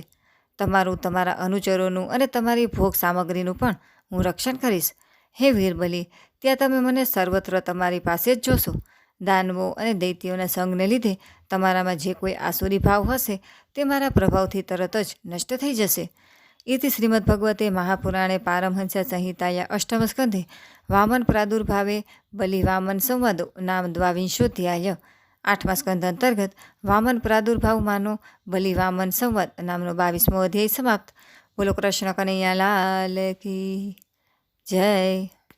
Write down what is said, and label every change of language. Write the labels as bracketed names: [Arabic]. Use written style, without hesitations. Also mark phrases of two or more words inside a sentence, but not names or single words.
[Gujarati] તમારું, તમારા અનુચરોનું અને તમારી ભોગ સામગ્રીનું પણ હું રક્ષણ કરીશ. હે વીરબલી, ત્યાં તમે મને સર્વત્ર તમારી પાસે જ જોશો. દાનવો અને દૈત્યોના સંગને લીધે તમારામાં જે કોઈ આસુરી ભાવ હશે તે મારા પ્રભાવથી તરત જ નષ્ટ થઈ જશે. [Sanskrit] इति श्रीमद्भगवते महापुराणे पारमहंस्य संहिताया अष्टमस्कन्धे वामन प्रादुर्भावे बलिवामन संवादो नाम द्वाविंशोऽध्याय। [Gujarati] 8મા સ્કંધ અંતર્ગત વામન પ્રાદુર્ભાવ માનો બલિવામન સંવાદ નામનો 22મો અધ્યાય સમાપ્ત। [Hindi] बोलो कृष्ण कन्हैया लाल की जय।